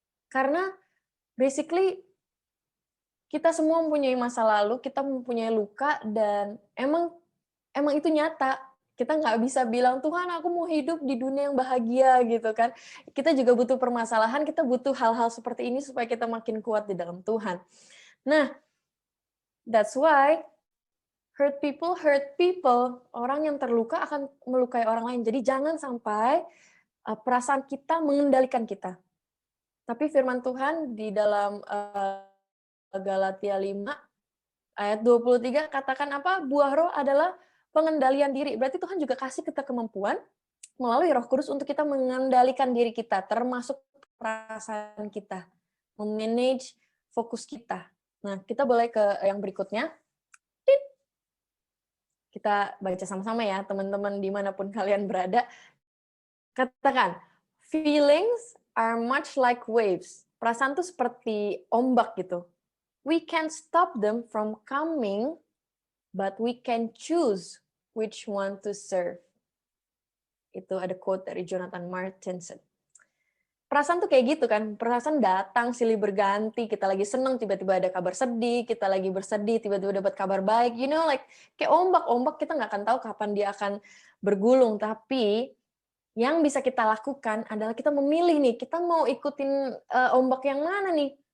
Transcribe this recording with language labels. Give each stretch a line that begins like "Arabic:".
Indonesian: Karena basically kita semua mempunyai masa lalu, kita mempunyai luka, dan emang itu nyata. Kita nggak bisa bilang, Tuhan aku mau hidup di dunia yang bahagia gitu kan. Kita juga butuh permasalahan, kita butuh hal-hal seperti ini supaya kita makin kuat di dalam Tuhan.
English: Nah, that's why hurt people.
Indonesian: Orang yang terluka akan melukai orang lain. Jadi jangan sampai perasaan kita mengendalikan kita. Tapi firman Tuhan di dalam Galatia 5 ayat 23 katakan apa? Buah roh adalah pengendalian diri. Berarti Tuhan juga kasih kita kemampuan melalui Roh Kudus untuk kita mengendalikan diri kita, termasuk perasaan kita, memanage fokus kita. Nah, kita boleh ke yang berikutnya. Kita baca sama-sama ya, teman-teman dimanapun kalian berada. Katakan,
English: feelings are much like waves.
Indonesian: Perasaan itu seperti ombak gitu.
English: We can't stop them from coming, but we can choose which one to serve.
Indonesian: Itu ada quote dari Jonathan Martinson. perasaan tuh kayak gitu kan, perasaan datang silih berganti, kita lagi seneng tiba-tiba ada kabar sedih, kita lagi bersedih tiba-tiba dapat kabar baik, like kayak ombak-ombak kita nggak akan tahu kapan dia akan bergulung, tapi yang bisa kita lakukan adalah kita memilih nih, kita mau ikutin ombak yang mana nih?